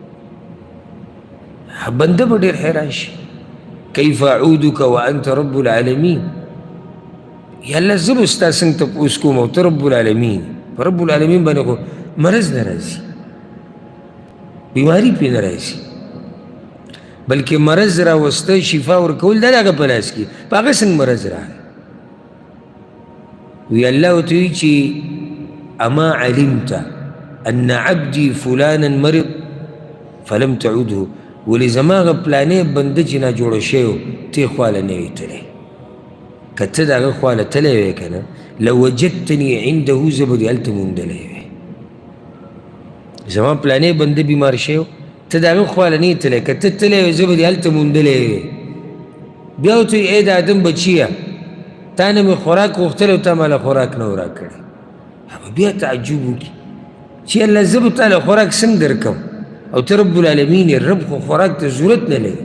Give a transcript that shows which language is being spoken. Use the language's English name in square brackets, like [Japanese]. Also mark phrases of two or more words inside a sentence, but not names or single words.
[Pashto] بنده به ډېر حیران شي [Arabic] کیف اعودک وانت رب العالمین [Pashto] یا الله زه به ستا څنګه تپوس کوم او ته [Arabic] رب العالمین [Pashto] په رب العالمین باندې خو مرض نه راځي بیماری پې نه راځي بلکې مرض راوسته شفا ورکول دا د هغه په لاس کې په هغه څنګه مرض راغی وی الله ورته وایي چې [Arabic] اما علمت ان عبدي فلانا مرض فلم تعوده [Pashto] ولې زما هغه پلانې بنده چې ناجوړه شوی و ته یې خواله نه وې تللی که ته د هغه خواله تللی وې که نه [Arabic] لوجدتني عنده [Pashto] زه به دې هلته موندلی وې زما پلانې بنده بیمار شوی و ته د هغه خواله نه یې تللی که ته تللی وې زه به دې هلته موندلی وې. بیا ورته وایي ای د آدم بچیه تا نه مې خوراک غوښتلی او تا ماله خوراک نه و راکړی. هغه بیا تعجب وکړي چې الله زه به تا له خوراک څنګه درکړم او ته [Arabic] رب العالمین [Pashto] یې رب خو خوراک ته ضرورت نه لري.